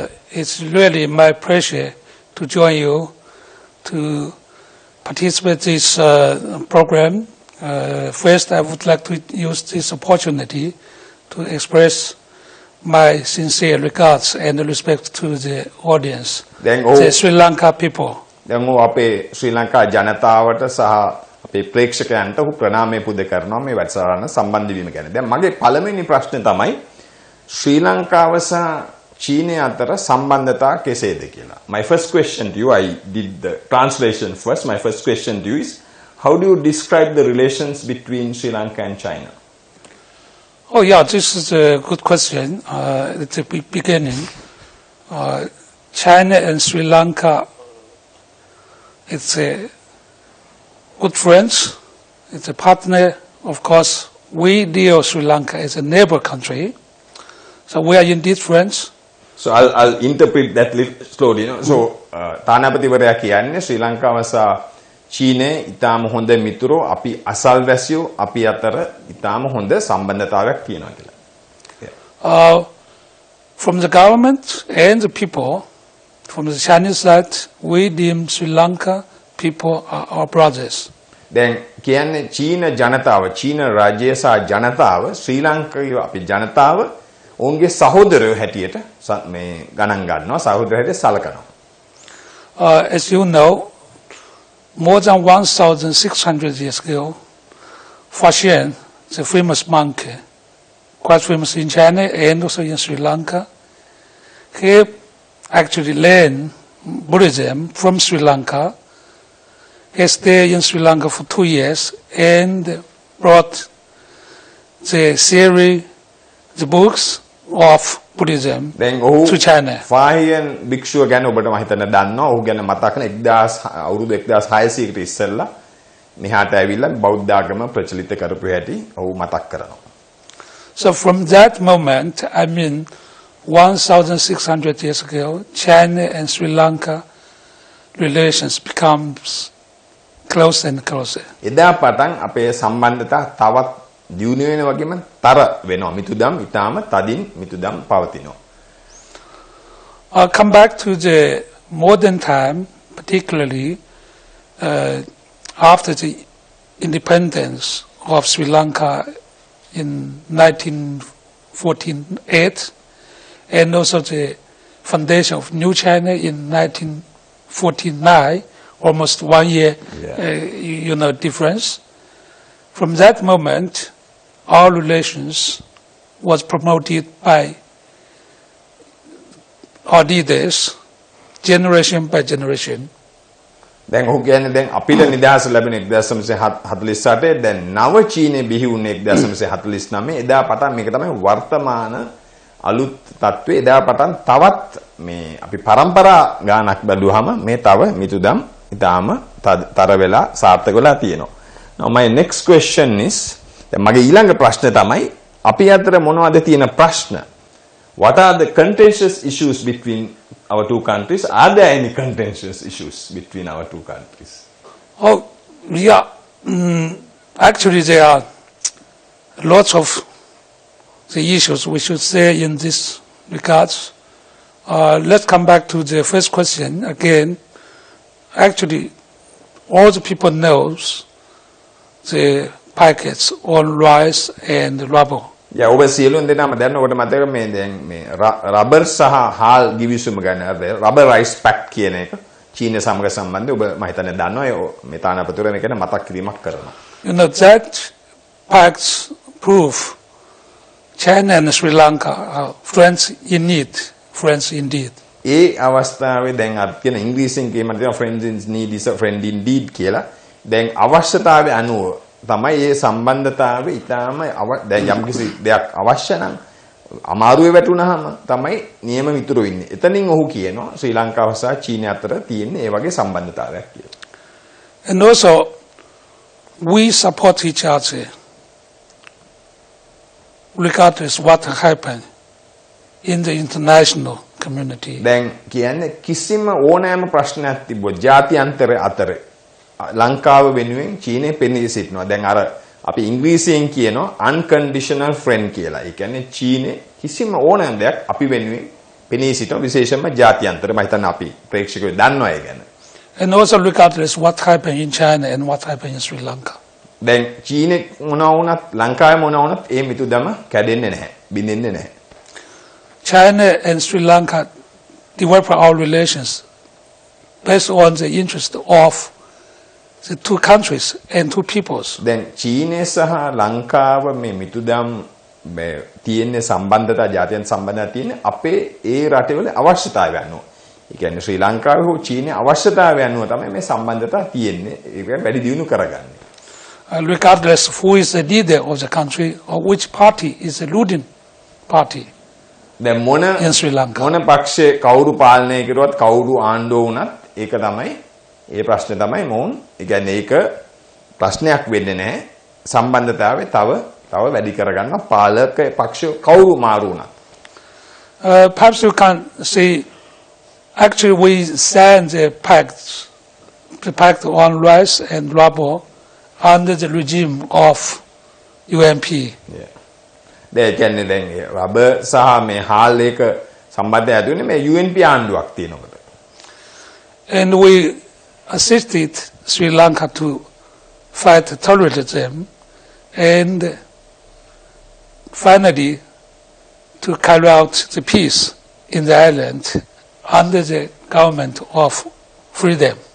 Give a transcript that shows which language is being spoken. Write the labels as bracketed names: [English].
[English] It's really my pleasure to join you to participate in this program. First, I would like to use this opportunity to express my sincere regards and respect to the audience, the Sri Lanka people. [Sinhala] දැන් ඔහු අපේ ශ්‍රී ලංකා ජනතාවට සහ අපේ ප්‍රේක්ෂකයන්ට ඔහු ප්‍රණාමය පුද කරනවා මේ වැඩසටහන සම්බන්ධ වීම ගැන. දැන් මගේ පළවෙනි ප්‍රශ්නේ තමයි ශ්‍රී ලංකාව සහ චීනය අතර සම්බන්ධතා කෙසේද කියලා. [English] My first question to you, I did the translation first. My first question to you is, how do you describe the relations between Sri Lanka and China? Oh yeah, this is a good question. At the beginning, China and Sri Lanka, it's a good friends. It's a partner. Of course, we deal Sri Lanka as a neighbor country. So we are indeed friends. So I'll interpret that little slowly. [Sinhala] So තානාපතිවරයා කියන්නේ ශ්‍රී ලංකාව සහ චීනය ඉතාම හොඳ මිතුරෝ, අපි අසල්වැසියෝ, අපි අතර ඉතාම හොඳ සම්බන්ධතාවයක් තියෙනවා කියලා. [English] From the government and the people, from the Chinese side, we deem Sri Lanka people are our brothers. [Sinhala] දැන් කියන්නේ චීන ජනතාව, චීන රාජ්‍යය සහ ජනතාව ශ්‍රී ලංකාවේ අපි ජනතාව ඔවුන්ගේ සහෝදරයෝ හැටියට මේ ගණන් ගන්නවා, සහෝදරයෝ හැටියට සලකනවා. [English] As you know, more than 1,600 years ago, Fashion, the famous monk, quite famous in China and also in Sri Lanka, he actually learned Buddhism from Sri Lanka. He stayed in Sri Lanka for 2 years and brought the theory, the books of Buddhism to China. [Sinhala] ෆාහියන් භික්ෂුව ගැන ඔබට මම හිතන්න දන්නවා. ඔහු ගැන මතක් කරන 1600කට ඉස්සෙල්ලා මෙහාට ඇවිල්ලා බෞද්ධ ආගම ප්‍රචලිත කරපු හැටි ඔහු මතක් කරනවා. [English] So from that moment, I mean 1,600 years ago, China and Sri Lanka relations becomes closer and closer. [Sinhala] එදා පටන් අපේ සම්බන්ධතා තවත් දියුණු වෙන වගේම තර වෙනවා. මිතුදම් ඊටාම තදින් මිතුදම් පවතිනවා. [English] I'll come back to the modern time, particularly after the independence of Sri Lanka in 1948, and also the foundation of New China in 1949, almost 1 year, difference. From that moment, our relations was promoted by our leaders, generation by generation. [Sinhala] දැන් ඔහු කියන්නේ දැන් අපිට නිදහස ලැබෙන 1948 දැන් නව චීනය බිහි වුණේ 1949. එදා පටන් මේක තමයි වර්තමාන අලුත් තත්ත්වය. එදා පටන් තවත් මේ අපි පරම්පරා ගානක් බැලුවාම මේ තව මිතුදම් ඉතාම තර වෙලා සාර්ථක වෙලා තියෙනවා. [English] Now my next question is, [Sinhala] මගේ ඊළඟ ප්‍රශ්නේ තමයි අපි අතර මොනවද තියෙන ප්‍රශ්න? [English] What are the contentious issues between our two countries? Are there any contentious issues between our two countries? Oh, yeah. Actually, there are lots of the issues we should say in this regards. Let's come back to the first question again. Actually, all the people knows the packets on rice and rubber. [Sinhala] ඔබ සියලුම දෙනාම දන්න ඔබට මතක මේ දැන් මේ rubber සහ හාල් ගිවිසුම ගැන රබර් රයිස් පැක් කියන එක චීන සමග සම්බන්ධව ඔබ මම හිතන්නේ දන්නවා. මේ තානාපතිවරයා මේක ගැන මතක් කිරීමක් කරනවා. [English] You know, that pacts prove China and Sri Lanka are friends in need, friends indeed. [Sinhala] ඒ අවස්ථාවේ දැන් අපි කියන ඉංග්‍රීසියෙන් කියනවා [English] friends in need is a friend indeed [Sinhala] කියලා. දැන් අවශ්‍යතාවය අනුව තමයි මේ සම්බන්ධතාවය ඊටාම දැන් යම්කිසි දෙයක් අවශ්‍ය නම් අමාරුවේ වැටුනහම තමයි නියම මිතුරු ඉන්නේ. එතනින් ඔහු කියනවා ශ්‍රී ලංකාව සහ චීනය අතර තියෙන ඒ වගේ සම්බන්ධතාවයක් කියලා. [English] And also, we support each other regardless what happened in the international community. [Sinhala] දැන් කියන්නේ කිසිම ඕනෑම ප්‍රශ්නයක් තිබ්බොත් ජාත්‍යන්තර අතර ලංකාව වෙනුවෙන් චීනය පෙනී සිටිනවා. දැන් අර අපි ඉංග්‍රීසියෙන් කියනවා [English] unconditional friend [Sinhala] කියලා. ඒ කියන්නේ චීනය කිසිම ඕනෑම දෙයක් අපි වෙනුවෙන් පෙනී සිටින විශේෂයෙන්ම ජාත්‍යන්තර මම හිතන්නේ අපි ප්‍රේක්ෂකයෝ දන්නවා ඒ ගැන. [English] And also regardless what happened in China and what happened in Sri Lanka. [Sinhala] දැන් චීනේ මොනවා වුණත් ලංකාවේ මොනවා වුණත් ඒ මිතුදම කැඩෙන්නේ නැහැ. බිඳෙන්නේ නැහැ. [English] China and Sri Lanka develop our relations based on the interest of the two countries and two peoples. [Sinhala] දැන් චීනය සහ ලංකාව මේ මිතුදම් තියෙන සම්බන්ධතා ජාතියන් සම්බන්ධතා තියෙන අපේ ඒ රටවල අවශ්‍යතාවය අනුව. ඒ කියන්නේ ශ්‍රී ලංකාවේ හෝ චීනයේ අවශ්‍යතාවය අනුව තමයි මේ සම්බන්ධතා තියෙන්නේ. ඒක වැඩි දියුණු කරගන්නේ. [English] Regardless of who is the leader of the country or which party is the ruling party. [Sinhala] දැන් [English] in Sri Lanka. [Sinhala] මොන පක්ෂේ කවුරු පාලනය කරුවත් කවුරු ආණ්ඩුව වුණත් ඒක තමයි ඒ ප්‍රශ්නේ තමයි මොවුන්. ඒ කියන්නේ ඒක ප්‍රශ්නයක් වෙන්නේ නැහැ. සම්බන්ධතාවය තව වැඩි කරගන්න පාලක පක්ෂ කවුරු මාරු වුණත්. [English] Perhaps you can say actually we signed the pact on rice and rubber under the regime of UNP. Yeah. [Sinhala] දැන් කියන්නේ දැන් රබර් සහ මේ හාල් එක සම්බන්ධය ඇතුළේ මේ UNP ආණ්ඩුවක් තියෙනකොට. [English] And we assisted Sri Lanka to fight terrorism and finally to carry out the peace in the island under the government of freedom.